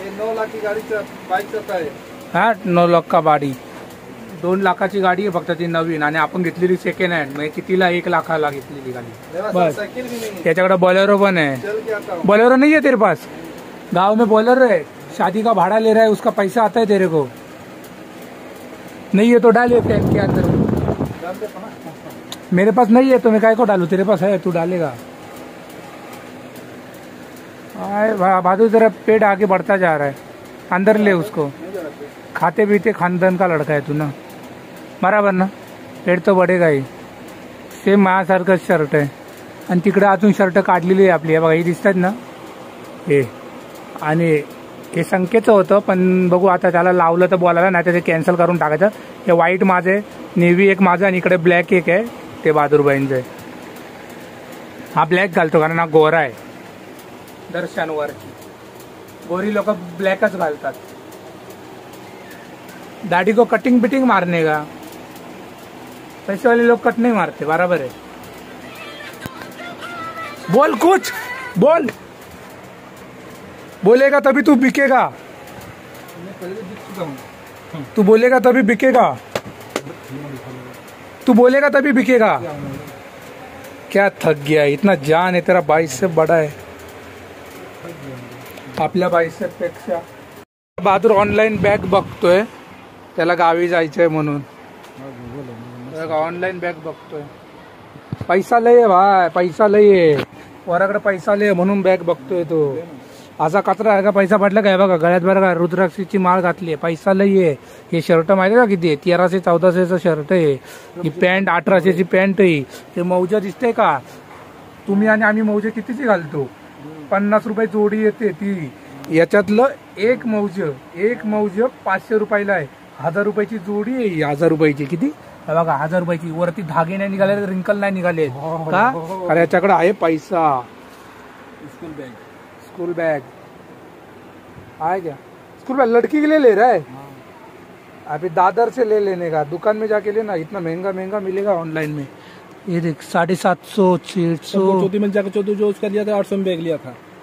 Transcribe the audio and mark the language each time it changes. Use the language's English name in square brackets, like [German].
[Hindi] 9 लाख की गाड़ी बाइक चलता है. हा 9 लाख का गाडी. [Marathi] 2 लाखाची गाडी आहे फक्त ती नवीन. आणि आपण घेतलेली सेकंड हँड. म्हणजे कितीला 1 लाखाला घेतलेली गाडी. बस त्याच्याकडे बोलेरो पण आहे. [Hindi] बोलेरो नहीं है तेरे पास? गांव में बोलेरो है. शादी का भाड़ा ले रहा है, उसका पैसा आता है तेरे को? नहीं है तो डालिए टैंक के अंदर. मेरे पास नहीं है तो मैं काय को डालू. तेरे पास है, तू डालेगा. बहादुर जरा पेट आगे बढ़ता जा रहा है. अंदर ले उसको. खाते पीते खानदान का लड़का है तू ना. बराबर ना. पेट तो बढेगा ही. [Marathi] सेम माझ्यासारखंच शर्ट आहे. आणि तिकडे अजून शर्ट काढलेली आहे आपली. बघा ही दिसतात ना हे. आणि हे संकेतचं होतं, पण बघू आता त्याला लावलं तर बोलायला, नाही तर ते कॅन्सल करून टाकायचं. हे व्हाईट माझं आहे, नेव्ही एक माझं, आणि इकडे ब्लॅक एक आहे, ते बहादूरबाईंचं आहे. हा ब्लॅक घालतो कारण हा गोरा आहे. दर्शनवर गोरी लोक ब्लॅकच घालतात. [Hindi] दाढ़ी को कटिंग बिटिंग मारने का. पैसे वाले लोग कट नहीं मारते. बराबर है. बोल कुछ बोल. बोलेगा तभी तू बिकेगा. पहले तो दिख चुका हूँ। तू बोलेगा तभी बिकेगा, तू बोलेगा तभी बिकेगा। क्या थक गया, इतना जान है तेरा, बाइसेप बड़ा [Marathi] आहे आपल्या बाइसेप पेक्षा। बहादूर ऑनलाईन बॅग बघतोय, त्याला गावी जायचंय म्हणून ऑनलाईन बॅग बघतोय। पैसा लय आहे भाई, पैसा लय आहे वराकडे, पैसा लय म्हणून बॅग बघतोय तो। असा कचरा आहे का पैसा पडला काय बघा, गळ्यात बघा रुद्राक्षीची माळ घातली आहे, पैसा लय आहे। हे शर्ट माहिती का किती आहे, 1300-1400चं शर्ट आहे। ही पॅन्ट 1800ची पॅन्ट आहे। हे मौजा दिसते का तुम्ही आणि आम्ही मौजे कितीची घालतो, 50 रुपये जोडी येते ती। याच्यातलं एक मौज 500 रुपयाला आहे, 1000 रुपयाची जोडी आहे। 1000 रुपयाची किती बघा, 1000 रुपयाची। वरती धागे नाही निघाले, रिंकल नाही निघाले का, अरे याच्याकडे आहे पैसा। [Hindi] स्कूल बैग आए क्या, स्कूल बैग लड़की के लिए ले रहा है। अभी दादर से ले लेने का, दुकान में जाके लेना, इतना महंगा महंगा मिलेगा ऑनलाइन में। ये देख 750 600 चौथी में जाकर चौथी जो उसका लिया था 800 में बैग लिया था।